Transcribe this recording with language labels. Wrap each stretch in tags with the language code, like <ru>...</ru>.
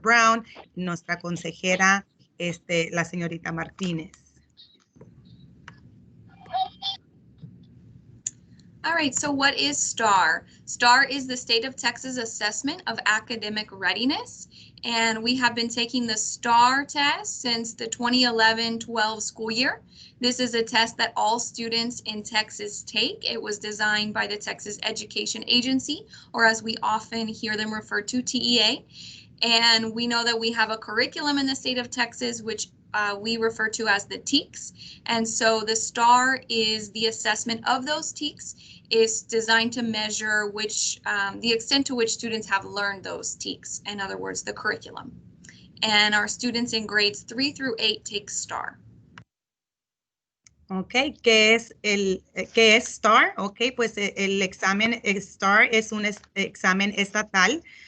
<es>Brown, nuestra consejera, la señorita Martínez.</es> <en>All right, so what is STAAR? STAAR is the State of Texas Assessment of Academic Readiness, and we have been taking the STAAR test since the 2011-12 school year. This is a test that all students in Texas take. It was designed by the Texas Education Agency, or as we often hear them referred to, TEA. And we know that we have a curriculum in the state of Texas, which we refer to as the TEKS. And so the STAAR is the assessment of those TEKS. Is designed to measure the extent to which students have learned those TEKS, in other words, the curriculum. And our students in grades 3 through 8 take STAAR.</en> <es>Ok, ¿qué es STAAR? Ok, pues el examen STAAR es un examen estatal.</es>